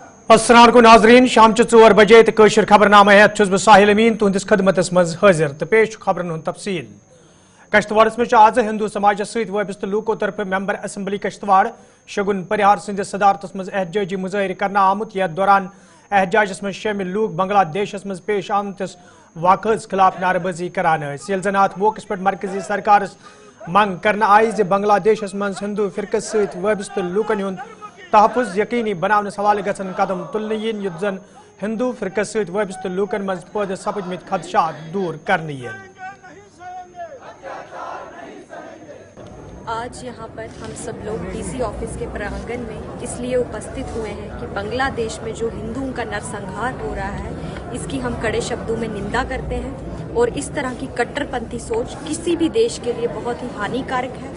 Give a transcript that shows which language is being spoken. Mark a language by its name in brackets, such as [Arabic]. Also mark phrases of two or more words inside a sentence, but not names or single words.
[Kashmiri] अस्सलाम नाजरीन शाम 4 बजे तो कशर खबरनामा हेत छुस बह साहिल अमीन तुहंदिस खदमतस मज हाजिर तो पेश खबरन हुंद तफसील। कश्तवाड़स में आज हिंदू समाज सहित वाबस्त लूको तरफ [English] member assembly [Kashmiri] कश्तवाड़ शगुन परिहार सिंदिस सदारतस मज एहतजाजी मुजाहिर करना आमुत। यथ दौरान एहतजाजस में शामिल लूक बांग्लादेशस मज पेश आमतिस वाक़स खिलाफ नारेबाजी करान। यल जन अत मौके पर मरकजी सरकार मंग करना आई जे बांग्लादेशस मज हिंदू फिरकस सहित वाबस्त लूकन हुंद तहफ़ुज़ यकीनी बनावनस हवाले गसन कदम तुलने यिन युत जन हिंदू फिरकस सहित वाबस्त लूकन मज पैदा सपदमित खदशात दूर करने यिन। [Hindi] आज यहाँ पर हम सब लोग [English] DC office [Hindi] के प्रांगण में इसलिए उपस्थित हुए हैं कि बांग्लादेश में जो हिंदुओं का नरसंहार हो रहा है इसकी हम कड़े शब्दों में निंदा करते हैं और इस तरह की कट्टरपंथी सोच किसी भी देश के लिए बहुत ही हानिकारक है।